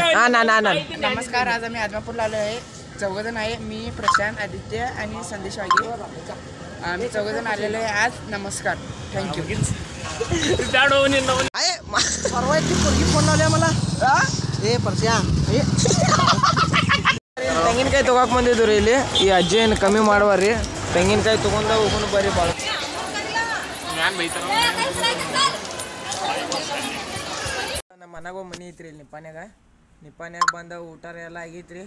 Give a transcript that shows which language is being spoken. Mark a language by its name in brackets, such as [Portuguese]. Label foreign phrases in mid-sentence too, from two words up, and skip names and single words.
[Marathi] नमस्कार. आज आम्ही आदमापूरला आलो आहे. चौघजण आहे. मी, प्रशांत, आदित्य आणि संदेश वाघे. आम्ही चौघजण आलेलो आहे आज. नमस्कार. थँक्यू. परवा ती पोरगी फोन लावल्या मला ए परश्या [Kannada] ತೆಂಗಿನಕಾಯಿ ತಗೋಕ್ ಬಂದಿದ್ರು ಇಲ್ಲಿ. ಈ ಅಜ್ಜಿ ಏನು ಕಮ್ಮಿ ಮಾಡುವಾರ್ರಿ. ತೆಂಗಿನಕಾಯಿ ತಗೊಂಡ ಹೋಗೋಣ ಬರ್ರಿ. ಭಾಳ ನಮ್ಮ ಮನೆಗೆ ಮನೆ ಐತ್ರಿ ಇಲ್ಲಿ ನಿಪ್ಪಾನ್ಯಾಗ ಬಂದ ಊಟ ಎಲ್ಲ ಆಗೈತ್ರಿ.